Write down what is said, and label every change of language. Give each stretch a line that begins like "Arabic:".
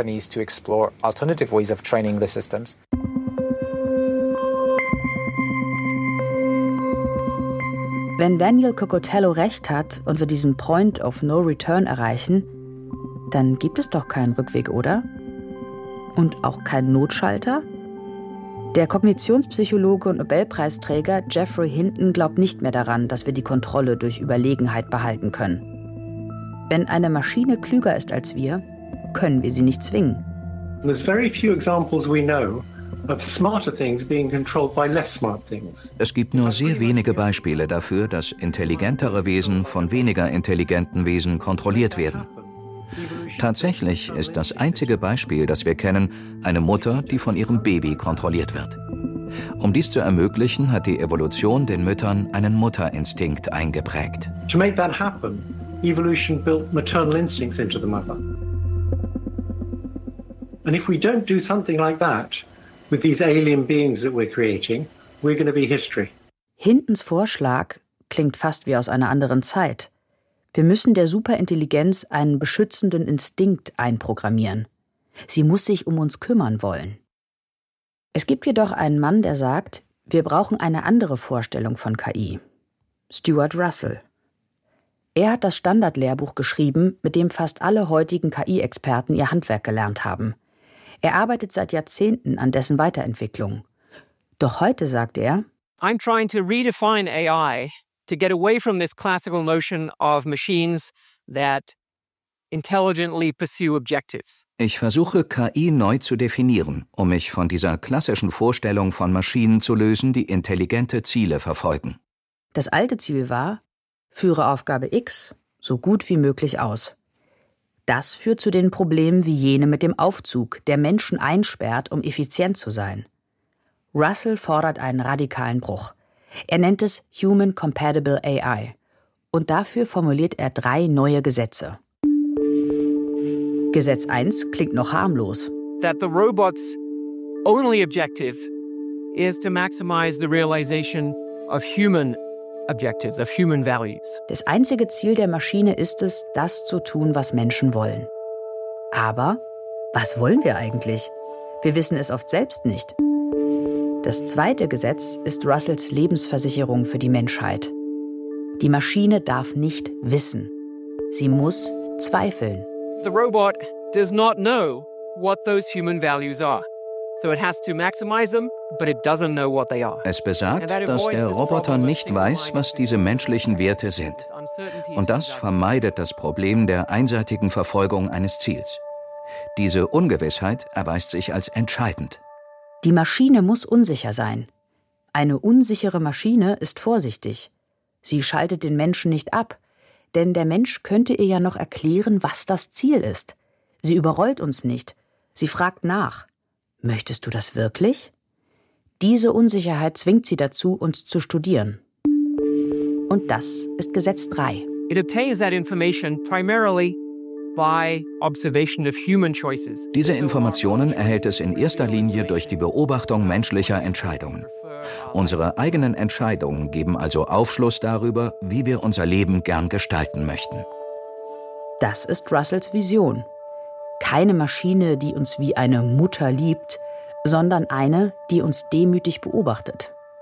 English: To explore alternative ways of training the systems.
German: Wenn Daniel Cocotello recht hat und wir diesen Point of No Return erreichen, dann gibt es doch keinen Rückweg, oder? Und auch keinen Notschalter? Der Kognitionspsychologe und Nobelpreisträger Jeffrey Hinton glaubt nicht mehr daran, dass wir die Kontrolle durch Überlegenheit behalten können. Wenn eine Maschine klüger ist als wir, können wir sie nicht zwingen.
English: There's very few examples we know of smarter things being controlled by less smart things.
German: Es gibt nur sehr wenige Beispiele dafür, dass intelligentere Wesen von weniger intelligenten Wesen kontrolliert werden. Tatsächlich ist das einzige Beispiel, das wir kennen, eine Mutter, die von ihrem Baby kontrolliert wird. Um dies zu ermöglichen, hat die Evolution den Müttern einen Mutterinstinkt eingeprägt.
English: To make that happen, evolution built maternal instincts into the mother. And if we don't do something like that with these alien beings that we're creating, we're going to be history.
German: Hintons Vorschlag klingt fast wie aus einer anderen Zeit. Wir müssen der Superintelligenz einen beschützenden Instinkt einprogrammieren. Sie muss sich um uns kümmern wollen. Es gibt jedoch einen Mann, der sagt, wir brauchen eine andere Vorstellung von KI. Stuart Russell. Er hat das Standardlehrbuch geschrieben, mit dem fast alle heutigen KI-Experten ihr Handwerk gelernt haben. Er arbeitet seit Jahrzehnten an dessen Weiterentwicklung. Doch heute sagt er,
English: I'm trying to redefine AI to get away from this classical notion of machines that intelligently pursue objectives.
German: Ich versuche, KI neu zu definieren, um mich von dieser klassischen Vorstellung von Maschinen zu lösen, die intelligente Ziele verfolgen. Das alte Ziel war, führe Aufgabe X so gut wie möglich aus. Das führt zu den Problemen wie jene mit dem Aufzug, der Menschen einsperrt, um effizient zu sein. Russell fordert einen radikalen Bruch. Er nennt es Human Compatible AI. Und dafür formuliert er drei neue Gesetze. Gesetz 1 klingt noch harmlos.
English: That the robot's only objective is to maximize the realization of human objectives, of human values.
German: Das einzige Ziel der Maschine ist es, das zu tun, was Menschen wollen. Aber was wollen wir eigentlich? Wir wissen es oft selbst nicht. Das zweite Gesetz ist Russells Lebensversicherung für die Menschheit. Die Maschine darf nicht wissen. Sie muss zweifeln.
English: The robot does not know what those human values are. So it has to maximize them, but it doesn't know what they are.
German: Es besagt, dass der Roboter nicht weiß, was diese menschlichen Werte sind. Und das vermeidet das Problem der einseitigen Verfolgung eines Ziels. Diese Ungewissheit erweist sich als entscheidend. Die Maschine muss unsicher sein. Eine unsichere Maschine ist vorsichtig. Sie schaltet den Menschen nicht ab, denn der Mensch könnte ihr ja noch erklären, was das Ziel ist. Sie überrollt uns nicht. Sie fragt nach. Möchtest du das wirklich? Diese Unsicherheit zwingt sie dazu, uns zu studieren. Und das ist Gesetz 3.
English: It obtains that information primarily by observation of human choices.
German: Diese Informationen erhält es in erster Linie durch die Beobachtung menschlicher Entscheidungen. Unsere eigenen Entscheidungen geben also Aufschluss darüber, wie wir unser Leben gern gestalten möchten. Das ist Russells Vision. Keine Maschine, die uns wie eine Mutter liebt, sondern eine, die uns demütig beobachtet.